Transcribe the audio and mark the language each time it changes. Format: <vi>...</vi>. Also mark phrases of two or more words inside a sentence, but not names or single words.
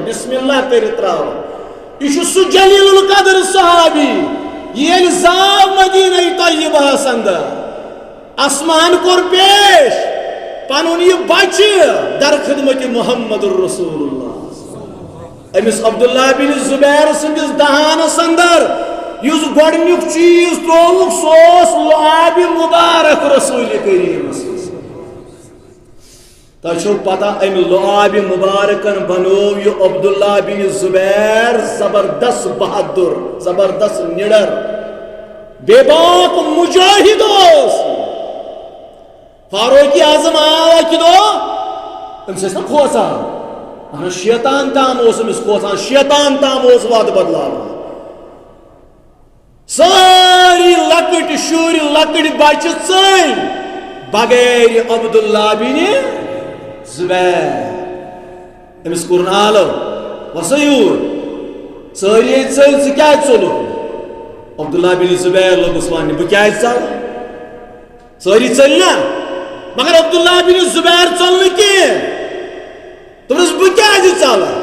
<ks>بسم اللہ کٔرِتھ تراوان یہ چھُ سُہ جلیل القدر صحابی ییٚلہِ زاو مدینہ طیبہس اندر آسمان کوٚر پیش پنُن یہِ بچہِ در خدمت محمد رسول اللہ أمِس عبداللہ بن زبیر سٕنٛدِس دہانس اندر یُس گۄڈنیُک چیٖز ترٛووُکھ سُہ اوس لعاب مبارک رسول کریٖمس تۄہہِ چھو پتہ امہِ لعاب مبارکن بنوو یہِ عبداللہ بن زبیر زبردست بہادر زبردست نِڈر بے باک مجاہد اوس فاروق اعظم آو اکہِ دۄہ أمِس ٲسۍ نا کھوژان اہن شیطان تام اوس أمِس کھوژان شیطان تام اوس وعدٕ بدلاوان سٲری لۄکٕٹۍ شُرۍ لۄکٕٹۍ بچہِ ژٔلۍ بغیر عبداللہ بن زبیر أمِس کوٚر نالو وسا یوٗر سٲری ژٔلۍ ژٕ کیٛازِ ژوٚلُکھ عبداللہ بن زبیر لوگس ون بہ کیا ژل ساری ژلنا مگر عبداللہ بن زبیر ژل نہ کینٛہہ دوٚپنس بہ کیا ژل</ks>